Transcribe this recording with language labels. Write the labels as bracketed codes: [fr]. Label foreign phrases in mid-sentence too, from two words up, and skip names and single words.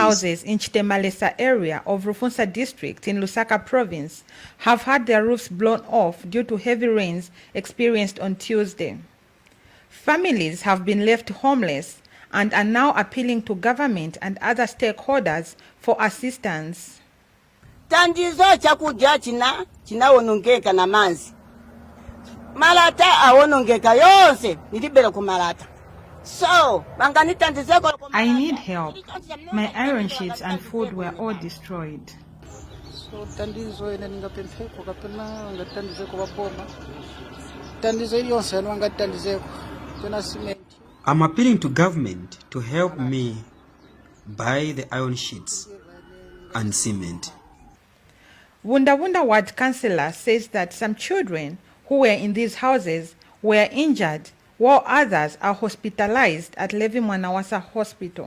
[en] houses in Chitemalesa area of Rufunsa district in Lusaka province have had their roofs blown off due to heavy rains experienced on Tuesday. Families have been left homeless and are now appealing to government and other stakeholders for assistance. [ny] Tandizo chakudya chinawonongeka na manzi. Malata awonongeka yonse nilibera ku malata. [en] So, I need help. My iron sheets and food were all destroyed. [ny] So tandizo ina ningapempheko kapena ngatandizeko baboma. Tandizo iliyonse ngatandizeko pena cement. [en] I'm appealing to government to help me buy the iron sheets and cement. Wunda Ward Councillor says that some children who were in these houses were injured, while others are hospitalized at Levi Mwanawasa Hospital.